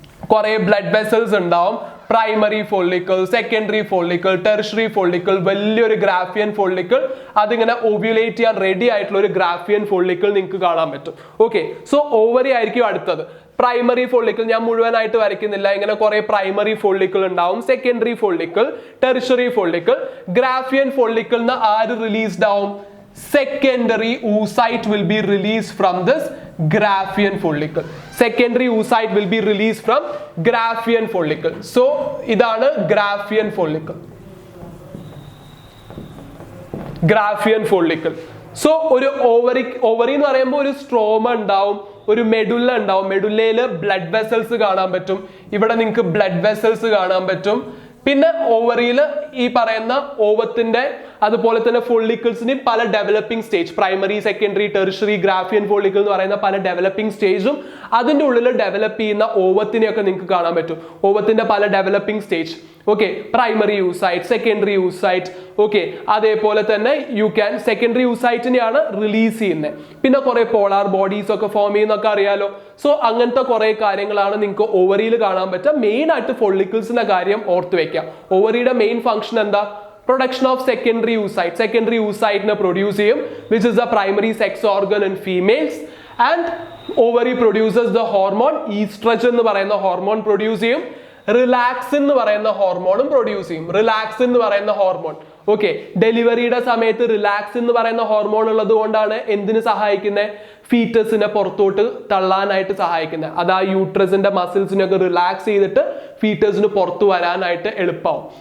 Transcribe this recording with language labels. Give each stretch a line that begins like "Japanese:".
Malayalam: കുറെ blood vessels ഉണ്ടാവും. Primary follicle, secondary follicle, tertiary follicle, വലിയൊരു ഗ്രാഫിയൻ ഫോളിക്കിൾ, അതിങ്ങനെ ഓവ്യുലേറ്റ് ചെയ്യാൻ റെഡി ആയിട്ടുള്ള ഒരു ഗ്രാഫിയൻ ഫോളിക്കിൾ നിങ്ങൾക്ക് കാണാൻ പറ്റും. ഓക്കെ, സോ ഓവറി ആയിരിക്കും അടുത്തത്. പ്രൈമറി ഫോളിക്കിൾ ഞാൻ മുഴുവനായിട്ട് വരയ്ക്കുന്നില്ല, ഇങ്ങനെ കുറെ പ്രൈമറി ഫോളിക്കിൾ ഉണ്ടാവും, സെക്കൻഡറി ഫോളിക്കിൾ, ടെർഷറി ഫോളിക്കിൾ. ഗ്രാഫിയൻ ഫോളിക്കിളിന് ആര് റിലീസ്ഡ് ആവും?
English: Secondary oocyte will be released from this Graafian follicle. Secondary oocyte will be released from Graafian follicle. So idana Graafian follicle. Graafian follicle.
Malayalam: So ഒരു ovary എന്ന് പറയുമ്പോൾ ഒരു stroma ഉണ്ടാവും, ഒരു medulla ഉണ്ടാവും. മെഡുല്ലയില് blood vessels കാണാൻ പറ്റും. ഇവിടെ നിങ്ങൾക്ക് ബ്ലഡ് വെസൽസ് കാണാൻ പറ്റും. പിന്നെ ഓവറിയില് ഈ പറയുന്ന ഓവത്തിന്റെ അതുപോലെ തന്നെ ഫോളിക്കിൾസിന് പല developing stage, primary, secondary, tertiary, ഗ്രാഫിയൻ follicle എന്ന് പറയുന്ന പല ഡെവലപ്പിംഗ് സ്റ്റേജും അതിന്റെ ഉള്ളിൽ ഡെവലപ്പ് ചെയ്യുന്ന ഓവത്തിനെയൊക്കെ നിങ്ങൾക്ക് കാണാൻ പറ്റും. ഓവത്തിന്റെ പല developing stage. Okay, primary oocyte, secondary oocyte. Okay, അതേപോലെ തന്നെ യു ക്യാൻ സെക്കൻഡറി യൂസൈറ്റിനെയാണ് റിലീസ് ചെയ്യുന്നത്. പിന്നെ കുറെ പോളാർ ബോഡീസ് ഒക്കെ ഫോം ചെയ്യുന്നൊക്കെ അറിയാലോ. സോ അങ്ങനത്തെ കുറെ കാര്യങ്ങളാണ് നിങ്ങൾക്ക് ഓവറിയിൽ കാണാൻ പറ്റുക. മെയിൻ ആയിട്ട് ഫോളിക്കിൾസിന്റെ കാര്യം ഓർത്ത് വെക്കാം. ഓവറിയുടെ മെയിൻ ഫംഗ്ഷൻ എന്താ?
English: Production of secondary oocyte. Secondary oocyte ne produce ചെയ്യും, which is the primary sex organ in females, and ovary produces the hormone estrogen
Malayalam: എന്ന് പറയുന്ന ഹോർമോൺ പ്രൊഡ്യൂസ് ചെയ്യും. റിലാക്സിൻ എന്ന് പറയുന്ന ഹോർമോണും പ്രൊഡ്യൂസ് ചെയ്യും. റിലാക്സിൻ എന്ന് പറയുന്ന ഹോർമോൺ, ഓക്കെ, ഡെലിവറിയുടെ സമയത്ത് റിലാക്സിൻ എന്ന് പറയുന്ന ഹോർമോൺ ഉള്ളത് കൊണ്ടാണ് എന്തിനു സഹായിക്കുന്നത്? ഫീറ്റസിനെ പുറത്തോട്ട് തള്ളാനായിട്ട് സഹായിക്കുന്നത്. അത് ആ യൂട്രസിന്റെ മസിൽസിനൊക്കെ റിലാക്സ് ചെയ്തിട്ട് ഫീറ്റസിന് പുറത്തു വരാനായിട്ട് എളുപ്പമാവും.